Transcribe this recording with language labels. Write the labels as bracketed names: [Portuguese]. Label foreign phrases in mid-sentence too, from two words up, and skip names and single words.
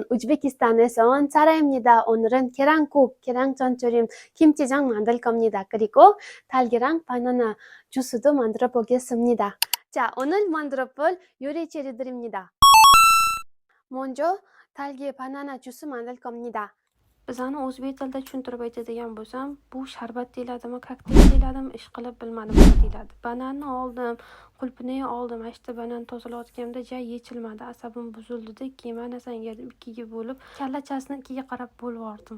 [Korean] 우즈베키스탄에서 온 사라입니다. 오늘은 계란국, 계란전조림, 김치전 만들 겁니다. 그리고 딸기랑 바나나 주스도 만들어 보겠습니다. 자, 오늘 만들어 볼 요리 재료들입니다. 먼저 딸기 바나나 주스 만들 겁니다. [Uzbek] Bizani o'zbek tilida tushuntirib aytadigan bo'lsam, bu sharbat deyiladimi, kokteyl deyiladimi, ishqilib bilmadim nima deyiladi. Bananni oldim, qulpini oldim. Ashta banan tozalayotganimda yechilmadi. Asabim buzildi-da, keyin mana sanga ikkiga bo'lib, kallachasini ikkiga qarab bo'lib yubordim.